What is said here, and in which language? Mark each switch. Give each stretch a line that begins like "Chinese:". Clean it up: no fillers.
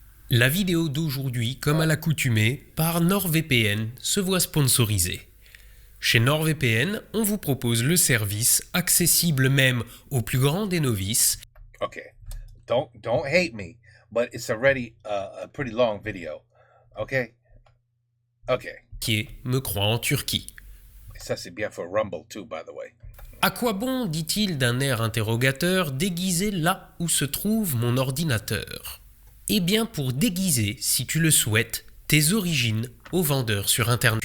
French: La vidéo d'aujourd'hui, comme à l'accoutumée, par NordVPN, se voit sponsorisée. Chez NordVPN, on vous propose le service, accessible même aux plus grands des novices.
English: Okay, don't hate me, but it's already a pretty long video. Okay.
French: Qui est Me croit en Turquie. Ça c'est bien
English: for Rumble too, by the way.
French: À quoi bon, dit-il d'un air interrogateur, déguiser là où se trouve mon ordinateur ? Eh bien pour déguiser, si tu le souhaites, tes origines aux vendeurs sur Internet.